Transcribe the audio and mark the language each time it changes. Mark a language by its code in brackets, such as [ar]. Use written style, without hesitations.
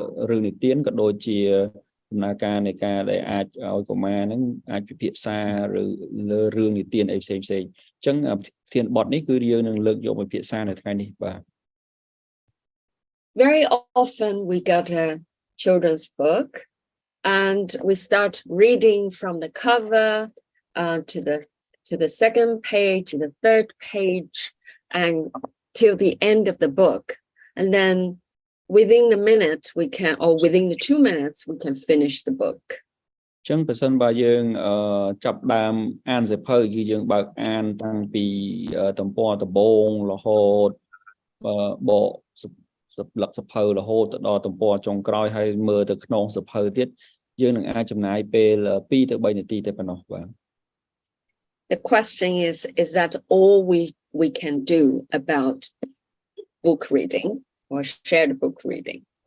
[km] រឿងនិទានក៏ដូចជាដំណើរការនៃការដែលអាចឲ្យកុមារហ្នឹងអាចពិភាក្សាឬលើរឿងនិទានអីផ្សេងៗអញ្ចឹងប្រធានបទនេះគឺយើងនឹងលើកយកមកពិភាក្សានៅថ្ងៃនេះបាទ [en] Very often we get a children's book and we start reading from the cover to the second page, the third page, and till the end of the book. And then within the minute we can, or within the 2 minutes, we can finish the book. [km] ចឹងប្រសិនបើយើងចាប់ដើមអានសៀវភៅគឺយើងបើកអានតាំងពីទំព័រដំបូងរហូតបកលក្ខសៀវភៅរហូតទៅដល់ទំព័រចុងក្រោយហើយមើលទៅក្នុងសៀវភៅទៀតយើងនឹងអាចចំណាយពេល2ទៅ3នាទីតែប៉ុណ្ណោះបាទ [en] The question is that all we can do about book reading or shared book reading?